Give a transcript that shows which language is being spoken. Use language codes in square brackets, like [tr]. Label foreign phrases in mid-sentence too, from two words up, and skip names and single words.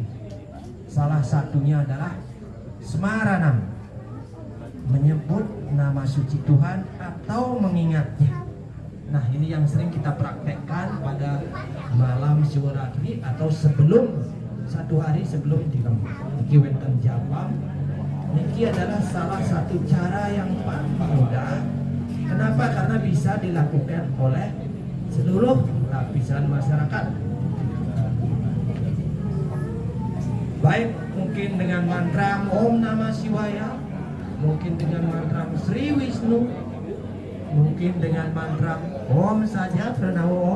[id] Salah satunya adalah Smaranam, menyebut nama suci Tuhan atau mengingatnya. Nah, ini yang sering kita praktekkan pada malam Shivaratri atau sebelum 1 hari sebelum dirembuk. [ban] Niki wenten japa. [id] Niki adalah salah satu cara yang paling mudah. Kenapa? Karena bisa dilakukan oleh seluruh lapisan masyarakat. Baik mungkin dengan mantra [sa] Om Namah Shivaya, [id] mungkin dengan mantra Sri Wisnu, mungkin dengan mantra Om saja, Pranawa Om.